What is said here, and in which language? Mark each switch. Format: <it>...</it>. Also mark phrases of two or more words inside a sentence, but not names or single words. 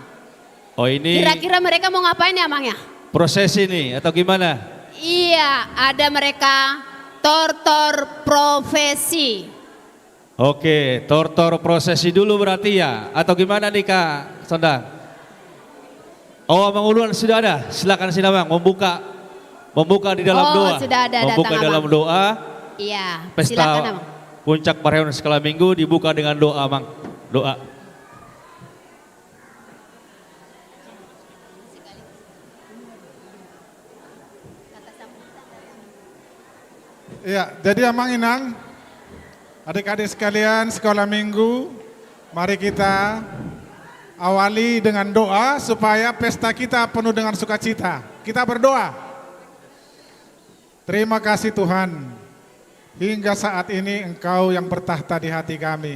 <id>Oh ini Kira-kira mereka mau ngapain ya, Amang ya? prosesi nih atau gimana? Iya, ada mereka tortor profesi. Oke, tortor prosesi dulu berarti ya atau gimana nih Kak Sondang? Oh Amang Uluan sudah ada, silakan sini Amang membuka di dalam Oh, doa. sudah ada, membuka datang, dalam Amang. doa. Iya, silakan, Pesta Amang. Puncak Parheheon Sekolah Minggu dibuka dengan doa Amang. Doa. Iya, jadi Amang Inang, adik-adik sekalian sekolah minggu, mari kita awali dengan doa supaya pesta kita penuh dengan sukacita. Kita berdoa. Terima kasih Tuhan, hingga saat ini Engkau yang bertahta di hati kami.</id>